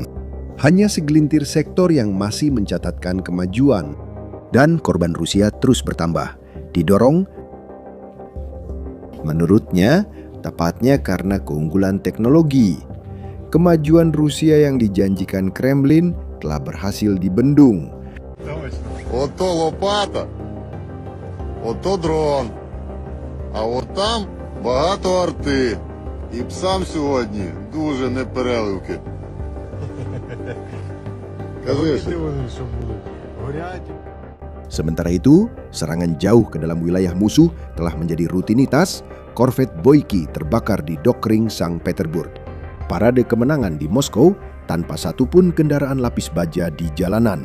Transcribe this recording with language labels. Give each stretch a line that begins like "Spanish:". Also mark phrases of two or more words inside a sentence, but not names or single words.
Indonesian: Hanya segelintir sektor yang masih mencatatkan kemajuan. Dan korban Rusia terus bertambah. Didorong, menurutnya, tepatnya karena keunggulan teknologi. Kemajuan Rusia yang dijanjikan Kremlin telah berhasil dibendung.
Ukrainian: Ото лопата, ото дрон, а от там багато арти. І псам сьогодні дуже непереливки. Кажи.
Indonesian: Sementara itu, serangan jauh ke dalam wilayah musuh telah menjadi rutinitas. Korvet Boyki terbakar di Dokring, Sankt Petersburg. Parade kemenangan di Moskow tanpa satupun kendaraan lapis baja di jalanan.